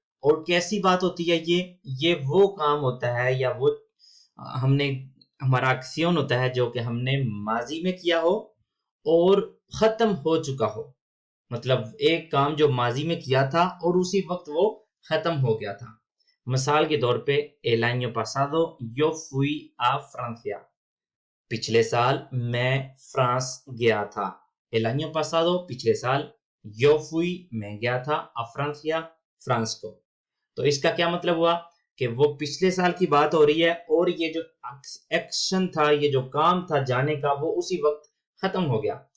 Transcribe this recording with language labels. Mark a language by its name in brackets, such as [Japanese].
[Hindi] और कैसी बात होती है ये वो काम होता है या वो हमने हमारा एक्शन होता है जो कि हमने माजी में किया हो और खत्म हो चुका हो। मतलब एक काम जो माजी में किया था और उसी वक्त वो खत्म हो गया था। मिसाल के तौर पे [Spanish] el año pasado yo fui a Francia। [Hindi] पिछले साल मैं फ्रांस गया था। [Spanish] el año pasado [Hindi] पिछले साल [Spanish] yo fui [Hindi] मैं गया था [Spanish] a Francia [Hindi] फ्रांस को। तो इसका क्या मतलब हुआ कि वो पिछले साल की बात हो रही है और ये जो एक्शन था, ये जो काम था जाने का, वो उसी वक्त खत्म हो गया।